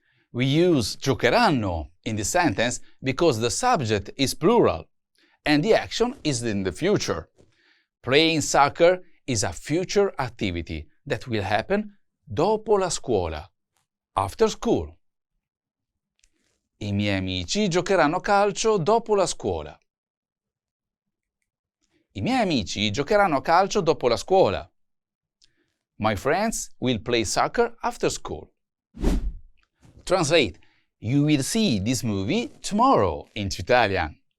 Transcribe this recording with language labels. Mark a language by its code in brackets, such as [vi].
[en] We use giocheranno in this sentence because the subject is plural and the action is in the future. Playing soccer is a future activity that will happen dopo la scuola, after school. [it] I miei amici giocheranno a calcio dopo la scuola. I miei amici giocheranno a calcio dopo la scuola. [en] My friends will play soccer after school. Translate: You will see this movie tomorrow into Italian.